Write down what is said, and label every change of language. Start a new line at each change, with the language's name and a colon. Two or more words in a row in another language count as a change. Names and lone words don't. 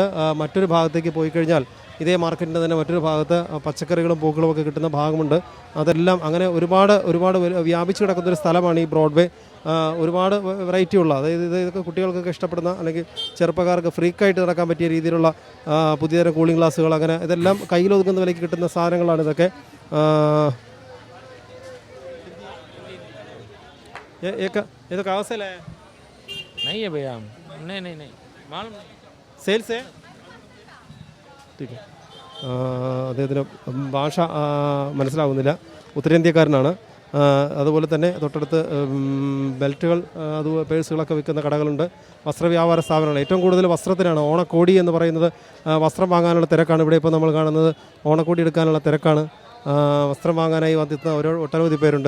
Malayalam: മറ്റൊരു ഭാഗത്തേക്ക് പോയി കഴിഞ്ഞാൽ ഇതേ മാർക്കറ്റിൻ്റെ തന്നെ മറ്റൊരു ഭാഗത്ത് പച്ചക്കറികളും പൂക്കളും ഒക്കെ കിട്ടുന്ന ഭാഗമുണ്ട്. അതെല്ലാം അങ്ങനെ ഒരുപാട് വ്യാപിച്ചു കിടക്കുന്നൊരു സ്ഥലമാണ് ഈ ബ്രോഡ്വേ. ഒരുപാട് വെറൈറ്റി ഉള്ള, അതായത് ഇതൊക്കെ കുട്ടികൾക്കൊക്കെ ഇഷ്ടപ്പെടുന്ന, അല്ലെങ്കിൽ ചെറുപ്പക്കാർക്ക് ഫ്രീക്കായിട്ട് നടക്കാൻ പറ്റിയ രീതിയിലുള്ള പുതിയതരം
English: cooling glasses,
Malayalam: അങ്ങനെ ഇതെല്ലാം കയ്യിലൊതുക്കുന്ന വിലയ്ക്ക് കിട്ടുന്ന സാധനങ്ങളാണ് ഇതൊക്കെ.
Hindi: ये तो कहाँ से लाया? नहीं है भैया, हम नहीं मालूम सेल से. ठीक है.
Malayalam: അദ്ദേഹത്തിന് ഭാഷ മനസ്സിലാകുന്നില്ല. ഉത്തരേന്ത്യക്കാരനാണ്. അതുപോലെ തന്നെ തൊട്ടടുത്ത് ബെൽറ്റുകൾ, പേഴ്സുകളൊക്കെ വിൽക്കുന്ന കടകളുണ്ട്. വസ്ത്രവ്യാപാര സ്ഥാപനങ്ങൾ, ഏറ്റവും കൂടുതൽ വസ്ത്രത്തിനാണ്. ഓണക്കോടി എന്ന് പറയുന്നത് വസ്ത്രം വാങ്ങാനുള്ള തിരക്കാണ്. ഇവിടെ ഇപ്പോൾ നമ്മൾ കാണുന്നത് ഓണക്കോടി എടുക്കാനുള്ള തിരക്കാണ്. വസ്ത്രം വാങ്ങാനായി വന്നെത്തുന്ന ഒട്ടനവധി പേരുണ്ട്.